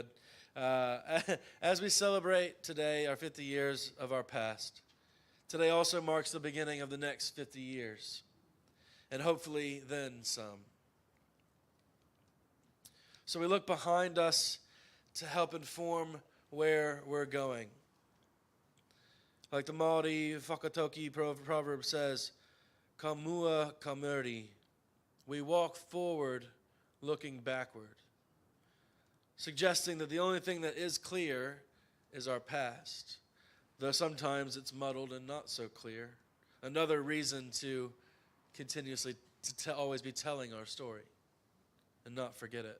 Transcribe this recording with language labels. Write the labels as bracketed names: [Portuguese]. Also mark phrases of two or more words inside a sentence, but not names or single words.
[English] As we celebrate today our 50 years of our past, today also marks the beginning of the next 50 years, and hopefully then some. So we look behind us to help inform where we're going. Like the Māori Whakatoki proverb says, [Māori] ka mua ka muri. [English] We walk forward looking backward, suggesting that the only thing that is clear is our past, though sometimes it's muddled and not so clear. Another reason to continuously always be telling our story and not forget it.